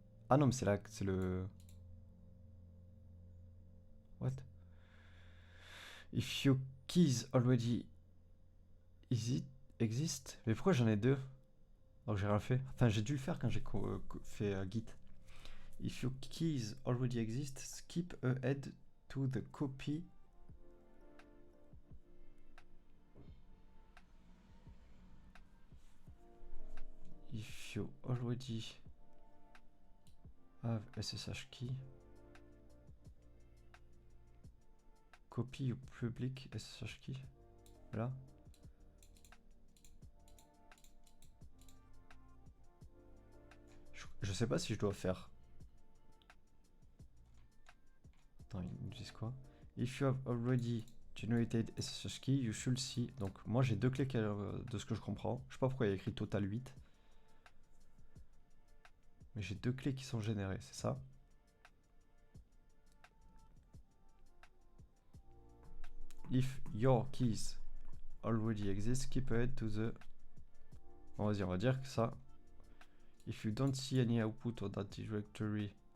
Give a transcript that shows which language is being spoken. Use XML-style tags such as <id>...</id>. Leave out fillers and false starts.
<fr>Ah non, mais c'est là, c'est le...</fr> <en>What? If your keys already exist.</en> <fr>Mais pourquoi j'en ai deux? Alors que j'ai rien fait. Enfin, j'ai dû le faire quand j'ai fait Git.</fr> <en>If your keys already exist, skip ahead to the copy. If you already have SSH key, copy your public SSH key.</en> <fr>Là. Je sais pas si je dois faire. Attends, ils nous disent quoi?</fr> <en>If you have already generated SSH key, you should see.</en> <fr>Donc, moi j'ai deux clés de ce que je comprends. Je sais pas pourquoi il y a écrit total 8. Mais j'ai deux clés qui sont générées, c'est ça?</fr> <en>If your keys already exist, skip ahead to the.</en> <fr>Bon, vas-y, on va dire que ça.</fr> <en>If you don't see any output or that directory.</en>